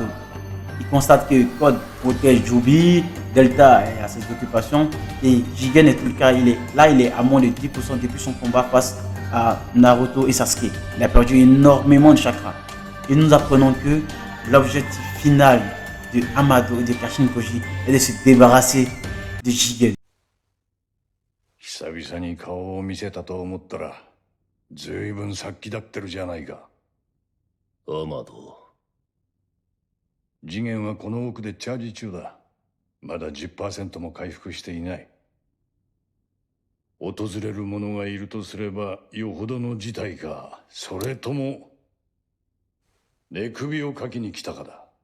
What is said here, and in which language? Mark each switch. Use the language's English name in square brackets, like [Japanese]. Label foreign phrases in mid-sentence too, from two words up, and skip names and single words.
[French] Il constate que Code protège Jubi, Delta est à ses occupations et Jigen est tout le cas. Il est à moins de 10% depuis son combat face à Naruto et Sasuke. Il a perdu énormément de chakra. Et nous apprenons que l'objectif final de Amado et de Kashin Koji est de se débarrasser de Jigen. [Japanese] 々に顔を見せたと思ったら、ずいぶん殺気立ってるじゃないか。アマド。次元はこの奥でチャージ中だ。まだ 10% も回復していない。訪れる者がいるとすればよほどの事態か、それとも寝首をかきに来たかだ。